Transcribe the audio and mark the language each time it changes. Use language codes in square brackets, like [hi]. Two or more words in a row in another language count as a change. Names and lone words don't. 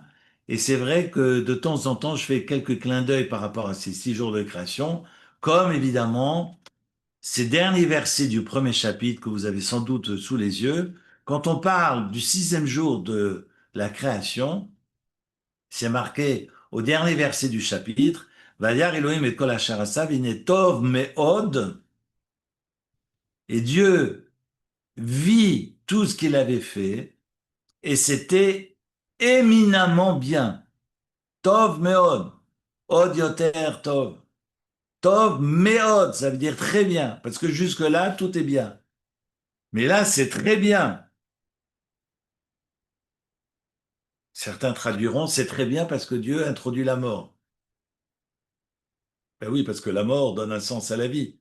[fr] Et c'est vrai que de temps en temps, je fais quelques clins d'œil par rapport à ces 6 jours de création, comme évidemment ces derniers versets du premier chapitre que vous avez sans doute sous les yeux. Quand on parle du 6e jour de la création, c'est marqué au dernier verset du chapitre, [he] וירא אלהים את כל אשר עשה והנה טוב מאד, [fr] et Dieu vit tout ce qu'il avait fait, et c'était éminemment bien. [he] טוב מאד עוד יותר טוב. טוב מאד, [fr] ça veut dire très bien, parce que jusque-là, tout est bien. Mais là, c'est très bien. Certains traduiront, c'est très bien parce que Dieu introduit la mort. Ben oui, parce que la mort donne un sens à la vie.